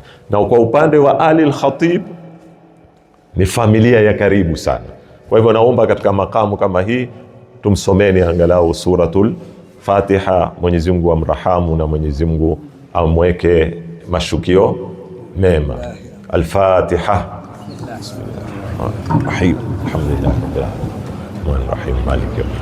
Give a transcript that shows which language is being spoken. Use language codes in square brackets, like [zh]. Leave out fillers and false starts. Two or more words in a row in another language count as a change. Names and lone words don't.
[sw] Na kwa upande wa Ali al-Khatib ni familia ya karibu sana. Kwa hivyo naomba katika makamu kama hii tumsomeni angalau suratul Fatiha. Mwenyezi Mungu amrahamu na Mwenyezi Mungu amweke mashukio mema. Al-Fatiha. [ar] بسم الله الرحمن الرحيم. الحمد لله رب العالمين. Maliki